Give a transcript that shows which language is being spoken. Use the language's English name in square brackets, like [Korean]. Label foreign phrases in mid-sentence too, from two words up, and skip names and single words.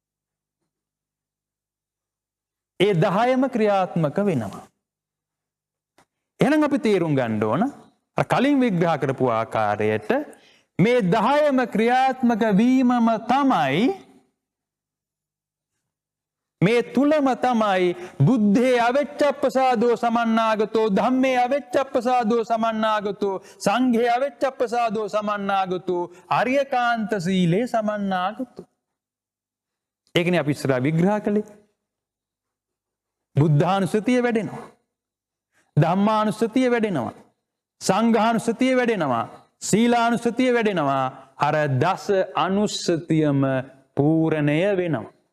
[Sinhala] ඒ 10ම ක්‍රියාත්මක වෙනවා. එහෙනම් අපි තේරුම් ගන්න ඕන කලින් විග්‍රහ කරපු ආකාරයට මේ 10ම ක්‍රියාත්මක වීමම තමයි මේ තුලම තමයි [Pali] බුද්ධේ අවිච්ඡප්පසාදෝ සමන්නාගතෝ, ධම්මේ අවිච්ඡප්පසාදෝ සමන්නාගතෝ, සංඝේ අවිච්ඡප්පසාදෝ සමන්නාගතෝ, අරියකාන්ත සීලේ සමන්නාගතෝ. [Sinhala] ඒකනේ අපි ඉස්සරහ විග්‍රහ කළේ. බුද්ධානුස්සතිය වැඩෙනවා, ධම්මානුස්සතිය වැඩෙනවා, සංඝානුස්සතිය වැඩෙනවා, සීලානුස්සතිය වැඩෙනවා. අර දස අනුස්සතියම පූර්ණය වෙනවා.